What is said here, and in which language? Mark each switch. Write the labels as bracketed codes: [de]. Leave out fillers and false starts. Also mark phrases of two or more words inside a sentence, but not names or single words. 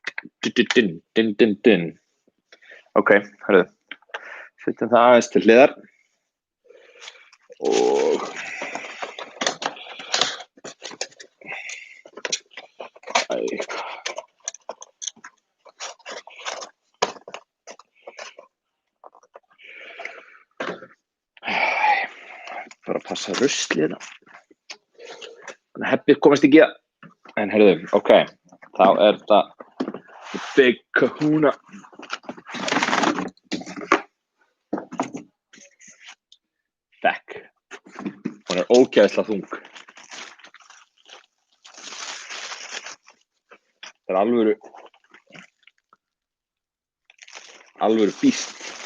[is] Ok, hörðu, setjum það aðeins til hliðar og bara að passa ruslið hérna. Heppið komast ekki að, en heyrðu, ok, þá þetta [en] the big kahuna. [is] Þekk, hún ógeðslega þung. Það alvöru býst.